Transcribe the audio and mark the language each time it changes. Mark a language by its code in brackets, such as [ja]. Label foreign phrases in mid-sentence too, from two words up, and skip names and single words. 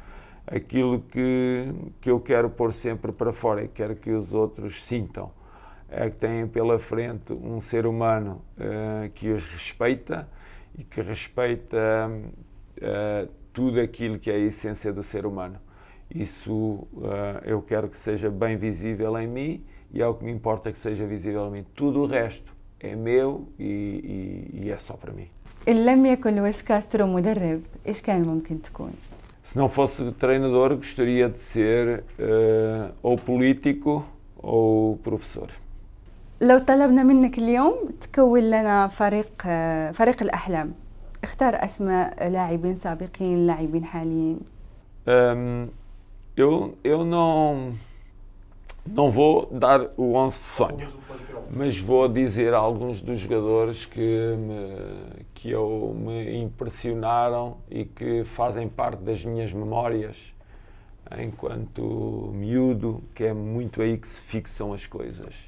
[pt] Aquilo que eu quero pôr sempre para fora e quero que os outros sintam é que têm pela frente um ser humano que os respeita e que respeita tudo aquilo que é a essência do ser humano. Isso eu quero que seja bem visível em mim e é o que me importa que seja visível em mim. Tudo o resto é meu e é só para mim. [ar] إن لم يكن لويس كاسترو مدرب إيش كان ممكن تكون؟ [pt] Se não fosse treinador, gostaria de ser ou político ou professor. [ar] لو طلبنا منك اليوم تكون لنا فريق الأحلام، اختار أسماء لاعبين سابقين، لاعبين حاليين. [pt] Eu não vou dar o 11 de sonho, mas vou dizer alguns dos jogadores que me impressionaram e que fazem parte das minhas memórias enquanto miúdo, que é muito aí que se fixam as coisas.